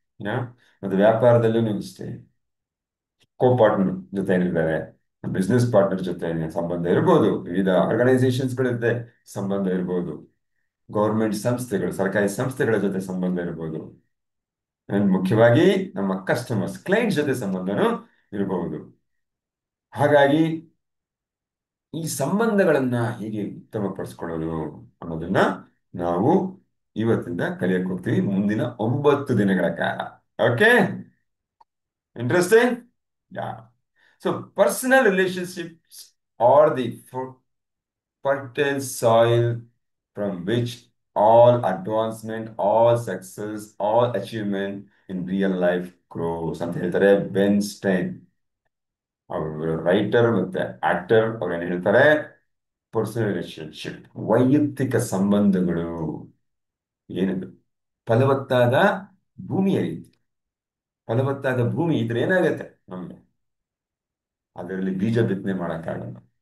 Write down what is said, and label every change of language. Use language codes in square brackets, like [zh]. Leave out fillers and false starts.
[kn] ಯಾ ಮತ್ತೆ ವ್ಯಾಪಾರದಲ್ಲೂ ಅಷ್ಟೇ, ಕೋ ಪಾರ್ಟ್ನರ್ ಜೊತೆ ಏನಿದ್ದಾರೆ, ಬಿಸ್ನೆಸ್ ಪಾರ್ಟ್ನರ್ ಜೊತೆ ಸಂಬಂಧ ಇರ್ಬೋದು, ವಿವಿಧ ಆರ್ಗನೈಸೇಷನ್ಸ್ಗಳ ಜೊತೆ ಸಂಬಂಧ ಇರ್ಬೋದು, ಗೌರ್ಮೆಂಟ್ ಸಂಸ್ಥೆಗಳು, ಸರ್ಕಾರಿ ಸಂಸ್ಥೆಗಳ ಜೊತೆ ಸಂಬಂಧ ಇರ್ಬೋದು, and ಮುಖ್ಯವಾಗಿ ನಮ್ಮ ಕಸ್ಟಮರ್ಸ್ ಕ್ಲೈಂಟ್ ಜೊತೆ ಸಂಬಂಧನೂ ಇರಬಹುದು. ಹಾಗಾಗಿ ಈ ಸಂಬಂಧಗಳನ್ನ ಹೇಗೆ ಉತ್ತಮಪಡಿಸ್ಕೊಳ್ಳೋದು ಅನ್ನೋದನ್ನ ನಾವು ಇವತ್ತಿಂದ ಕಲಿಯಕ್ಕೆ ಹೋಗ್ತೀವಿ ಮುಂದಿನ 9 ದಿನಗಳ ಕಾಲ. [en] Okay, interesting. Yeah so personal relationships are the fertile soil from which all advancement, all success, all achievement in real life grows [kn] ಅಂತ ಹೇಳ್ತಾರೆ [en] Ben Stein. [kn] ಅವರು ರೈಟರ್ ಮತ್ತೆ ಆಕ್ಟರ್. ಅವ್ರು ಏನ್ ಹೇಳ್ತಾರೆ, ಪರ್ಸನಲ್ ರಿಲೇಶನ್ಶಿಪ್, ವೈಯಕ್ತಿಕ ಸಂಬಂಧಗಳು ಏನದು ಫಲವತ್ತಾದ ಭೂಮಿಯ ರೀತಿ. ಫಲವತ್ತಾದ ಭೂಮಿ ಇದ್ರೆ ಏನಾಗತ್ತೆ ನಮ್ಗೆ, ಅದರಲ್ಲಿ ಬೀಜ ಬಿತ್ತನೆ ಮಾಡಕ್ಕಾಗಲ್ಲ.